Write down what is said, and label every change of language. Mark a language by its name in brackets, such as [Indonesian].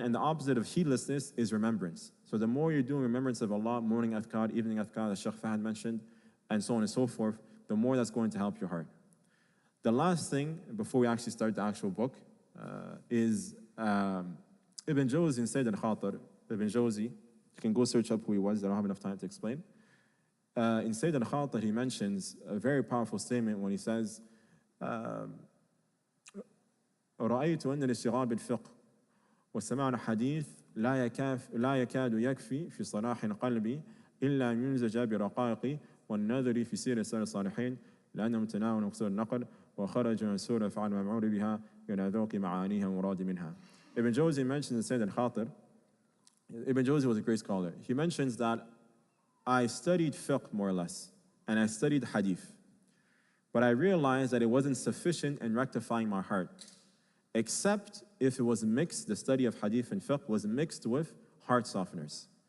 [English] And the opposite of heedlessness is remembrance. So the more you're doing remembrance of Allah, morning adhkar, evening adhkar, as Shaykh Fahad mentioned, and so on and so forth, the more that's going to help your heart. The last thing, before we actually start the actual book, is Ibn Jawzi in Sayyid al-Khatir. Ibn Jawzi, you can go search up who he was, I don't have enough time to explain. In Sayyid al-Khatir, he mentions a very powerful statement when he says, [Arabic] رأيت أن الاشتغال بالفقه والسماع الحديث لا يكاد يكفي في صلاح قلبي إلا أن ينزج برقائق والنذر في سير السلف الصالحين لأنهم تناولوا مقصود النقل وخرجوا من سورة فعل ممعول بها إلى ذوق معانيها ومراد منها. [English] Ibn Jawzi mentions in Sayyid al-Khatir, Ibn Jawzi was a great scholar. He mentions that I studied fiqh more or less. and I studied hadith. But I realized that it wasn't sufficient in rectifying my heart, except if it was mixed, the study of hadith and fiqh was mixed with heart softeners.